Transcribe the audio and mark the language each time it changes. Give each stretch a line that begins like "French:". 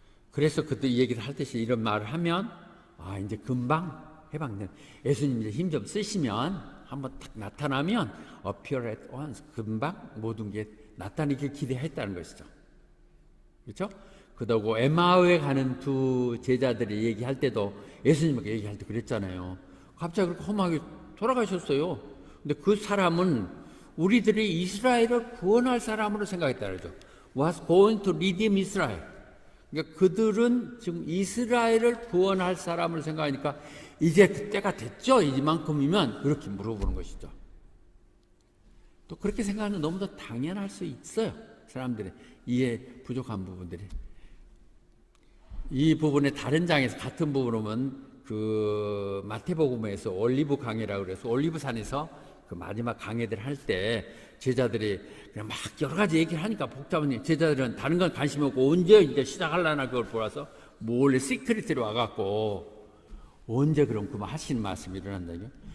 Korean: 그래서 그때 이 얘기를 할 때 이런 말을 하면 이제 금방 해방된 예수님 이제 힘 좀 쓰시면 한번 딱 나타나면
English: appear at once
Korean: 금방 모든 게 나타나길 기대했다는 것이죠. 그렇죠? 그러고 에마우에 가는 두 제자들이 얘기할 때도 예수님에게 얘기할 때 그랬잖아요. 갑자기 그렇게 험하게 돌아가셨어요. 근데 그 사람은 우리들이 이스라엘을 구원할 사람으로 생각했다는 거죠.
English: Was going to redeem Israel.
Korean: 그러니까 그들은 지금 이스라엘을 구원할 사람으로 생각하니까 이제 그때가 됐죠? 이만큼이면 그렇게 물어보는 것이죠. 또 그렇게 생각하는 너무도 당연할 수 있어요. 사람들의 이해 부족한 부분들이. 이 부분의 다른 장에서 같은 부분은 그 마태복음에서 올리브 강해라고 그래서 올리브산에서 그 마지막 강해들 할 때 제자들이 그냥 막 여러 가지 얘기를 하니까 복잡하니 제자들은 다른 건 관심이 없고 언제 이제 시작하려나 그걸 보라서 몰래 시크릿으로 와갖고 언제 그럼 그만 하시는 말씀이 일어난다요?